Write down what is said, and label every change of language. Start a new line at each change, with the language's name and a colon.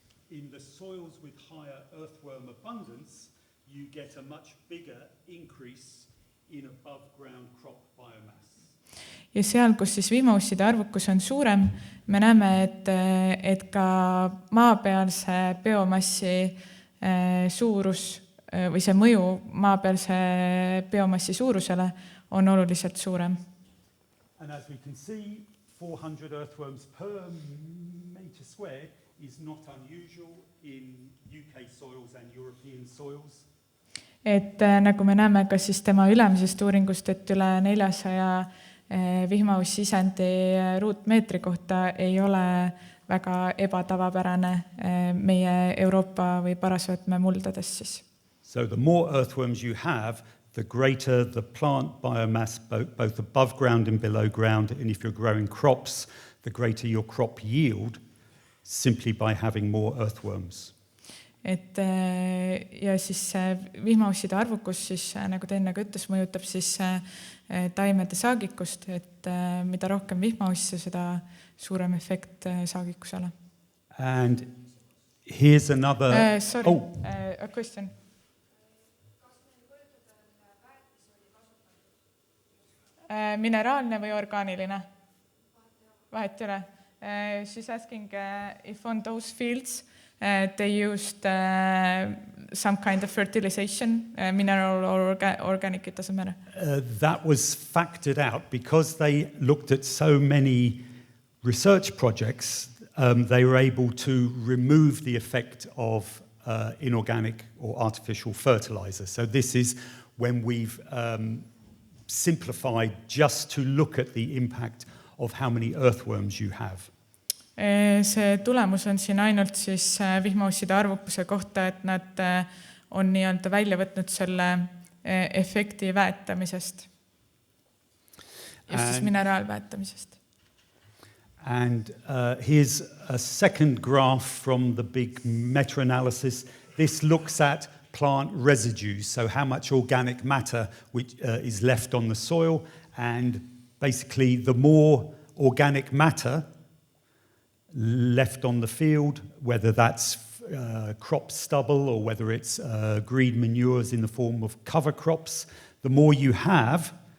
English: In the soils with higher earthworm abundance, you get a much bigger increase in above ground crop biomass.
Estonian: Ja seal, kus siis vihmausside arvukus on suurem, me näeme, et ka maapealse biomassi suurus või see mõju maapealse biomassi suurusele on oluliselt suurem.
English: And as we can see, 400 earthworms per meter squared is not unusual in UK soils and European soils.
Estonian: Et nagu me näeme ka siis tema ülemisest uuringust, et üle 400 vihmaussisendi ruutmeetri kohta ei ole väga ebatavapärane meie Euroopa või parasvõtme muldades siis.
English: So the more earthworms you have, the greater the plant biomass, both above ground and below ground, and if you're growing crops, the greater your crop yield. Simply by having more earthworms.
Estonian: Et ja siis vihmausside arvukus siis, nagu ta enne ka ütles, mõjutab siis taimede saagikust, et mida rohkem vihmausse, seda suurem efekt saagikusele.
English: And here's another... Sorry, a question.
Estonian: Mineraalne või orgaaniline? Vahet üle.
English: She's asking if on those fields they used some kind of fertilization, mineral or organic, it doesn't matter. That was factored out because they looked at so many research projects. They were able to remove the effect of inorganic or artificial fertilizer. So this is when we've simplified just to look at the impact of how many earthworms you have.
Estonian: See tulemus on siin ainult siis vihmausside arvukuse kohta, et nad on nii-öelda välja võtnud selle efekti väetamisest. Just siis mineraalväetamisest.
English: And here's a second graph from the big meta-analysis. This looks at plant residues, so how much organic matter which is left on the soil, and basically the more organic matter left on the field, whether that's crop stubble or whether it's green manures in the form of cover crops, the more you have.